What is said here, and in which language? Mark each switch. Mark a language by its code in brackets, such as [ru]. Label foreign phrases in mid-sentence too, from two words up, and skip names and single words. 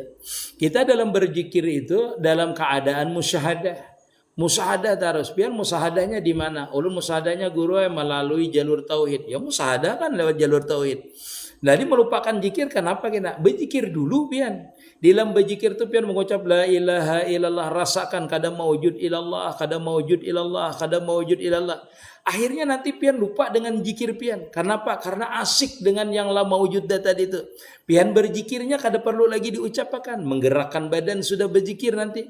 [bjn] Kita dalam berzikir itu dalam keadaan musyahadah. Musyahadah terus. Biar musyahadahnya di mana? Ulun musyahadahnya guru melalui jalur tauhid. Ya musyahadah kan lewat jalur tauhid. Jadi melupakan zikir kenapa kita? Berzikir dulu pian. Dalam berzikir itu pian mengucap [ar] لا إله إلا الله, [bjn] rasakan kada [ar] موجود إلا الله, [bjn] kada [ar] موجود إلا الله, [bjn] kada [ar] موجود إلا الله. [bjn] Akhirnya nanti pian lupa dengan zikir pian. Kenapa? Karena asik dengan yang [ar] لا موجود [bjn] tadi itu. Pian berzikirnya kada perlu lagi diucapkan, menggerakkan badan sudah berzikir nanti.